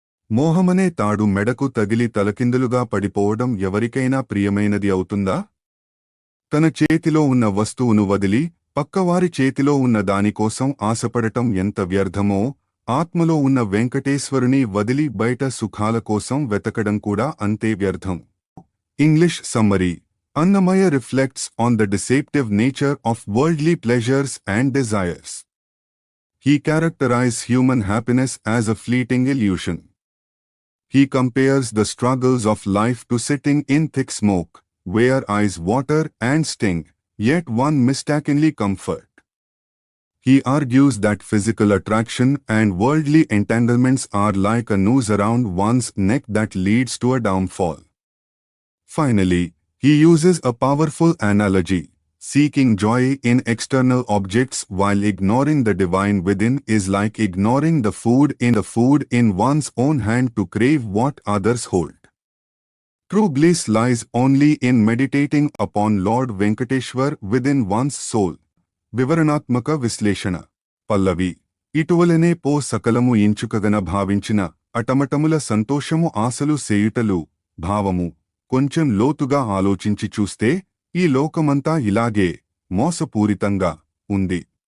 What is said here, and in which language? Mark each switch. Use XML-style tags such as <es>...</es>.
<te>మోహమనే తాడు మెడకు తగిలి తలకిందులుగా పడిపోవడం ఎవరికైనా ప్రియమైనది అవుతుందా? తన చేతిలో ఉన్న వస్తువును వదిలి పక్కవారి చేతిలో ఉన్న దానికోసం ఆశపడటం ఎంత వ్యర్థమో, ఆత్మలో ఉన్న వెంకటేశ్వరుని వదిలి బయట సుఖాల కోసం వెతకడం కూడా అంతే వ్యర్థం. English summary:</te> <en>Annamaya reflects on the deceptive nature of worldly pleasures and desires. He characterizes human happiness as a fleeting illusion. He compares the struggles of life to sitting in thick smoke, where eyes water and sting, yet one mistakenly comfort. He argues that physical attraction and worldly entanglements are like a noose around one's neck that leads to a downfall. Finally, he uses a powerful analogy: seeking joy in external objects while ignoring the divine within is like ignoring the food in one's own hand to crave what others hold. True bliss lies only in meditating upon Lord Venkateshwar within one's soul.</en> <te>వివరణాత్మక విశ్లేషణ. పల్లవి: ఇటువలనే పో సకలము ఇంచుకగన భావించిన అటమటముల సంతోషము ఆశలు సేయుటలు. భావము: కొంచెం లోతుగా ఆలోచించి చూస్తే ఈ లోకమంతా ఇలాగే మోసపూరితంగా ఉంది.</te>